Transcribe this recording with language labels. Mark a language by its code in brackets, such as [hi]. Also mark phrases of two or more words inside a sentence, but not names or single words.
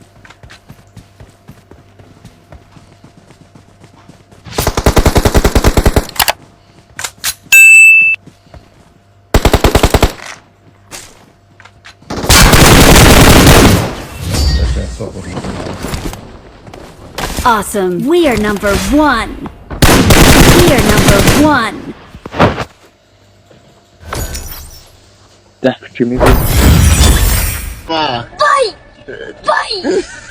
[az] Çəkər, çox vurmuşsun. [en] Awesome. We are number one. We are number one. [az] Dəf kimi.